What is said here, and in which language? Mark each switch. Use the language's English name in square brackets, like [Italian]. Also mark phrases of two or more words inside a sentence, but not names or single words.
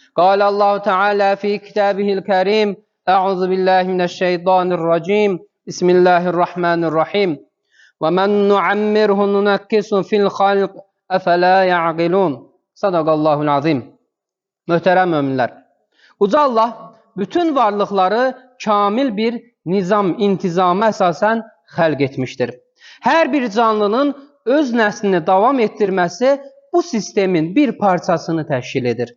[Arabic] قال الله تعالى في كتابه الكريم أعوذ بالله من الشيطان الرجيم بسم الله الرحمن الرحيم ومن نعمره ننكس في الخلق أفلا يعقلون صدق الله العظيم. [Azerbaijani] Möhtərəm möminlər. Uca Allah bütün varlıqları kamil bir nizam, intizama əsasən xəlq etmişdir. Hər bir canlının öz nəslini davam etdirməsi bu sistemin bir parçasını təşkil edir.